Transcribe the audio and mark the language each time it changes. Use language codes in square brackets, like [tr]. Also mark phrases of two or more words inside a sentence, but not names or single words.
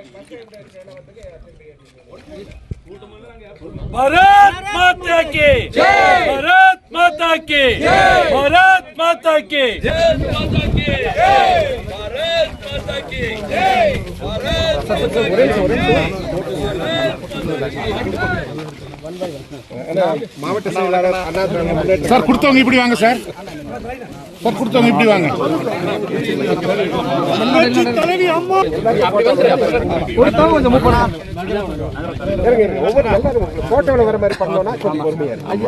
[hi] भारत माता की जय, भारत माता की जय, भारत माता की जय, माता की जय, भारत माता की जय, भारत [ta] மாவட்ட செயலாளர் அண்ணா சார் கொடுத்தவங்க இப்படி வாங்க சார். சார் கொடுத்தவங்க இப்படி வாங்க. தலைவி அம்மா கொடுத்தவங்க கொஞ்சம் மூவ் பண்ணா ஒவ்வொரு போட்டோல வர மாதிரி பண்ணோம்னா கொஞ்சம் பொறுமையா இருக்கு.